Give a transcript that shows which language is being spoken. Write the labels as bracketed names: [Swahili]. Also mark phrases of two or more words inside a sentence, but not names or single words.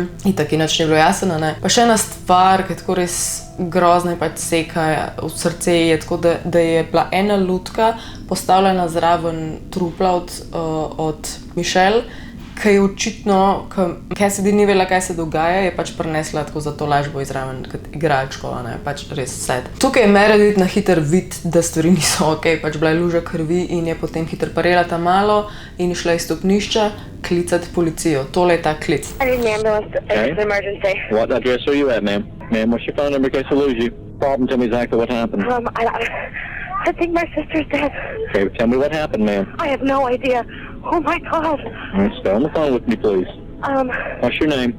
[Slovenian] In tako inač ni bilo jasno, ne. Pa še ena stvar, ki je tako res grozna in pač seka v srce je tako, da je bila ena lutka postavljena zraven trupla od Michelle, ki je očitno, Cassidy ni vedela, kaj se dogaja, je pač prinesla tako za to lažbo izraven kot igračko, ne, pač res sad. Tukaj je Meredith na hiter vid, da stvari niso ok, pač bila je luža krvi in je potem hiter parela ta malo in šla iz stopnišča klicati policijo. Tole je ta klic. [English] I need an ambulance. It's an emergency. What address are you at, ma'am? Ma'am, what's your phone number in case I lose you? Problem, tell me exactly what happened. I think my sister's dead. Okay, tell me what happened, ma'am. I have no idea. Oh my God. All right, stay on the phone with me, please. What's your name?